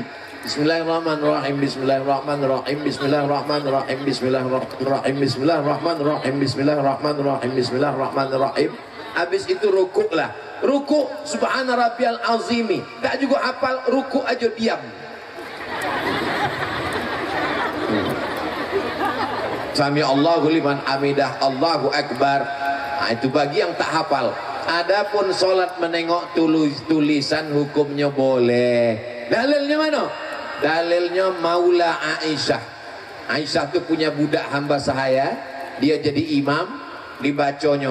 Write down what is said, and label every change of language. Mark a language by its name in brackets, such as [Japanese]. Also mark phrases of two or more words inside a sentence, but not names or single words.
[Arabic] بسم الله الرحمن الرحيم، بسم الله الرحمن الرحيم، بسم الله الرحمن الرحيم، بسم الله الرحمن الرحيم، بسم الله الرحمن الرحيم، بسم الله الرحمن الرحيم، بسم الله الرحمن الرحيم. [Malay] Habis itu rukuk lah. Rukuk [Arabic] سبحان ربي العظيم. [Malay] Tak juga hafal, rukuk aja diam. [Arabic] سمع الله لمن حمده، الله أكبر. [Malay] Nah, itu bagi yang tak hafal. Adapun sholat menengok tulisan hukumnya boleh. Dalilnya mana? Dalilnya Maula Aisyah. Aisyah itu punya budak hamba sahaya, dia jadi imam, dibaconya.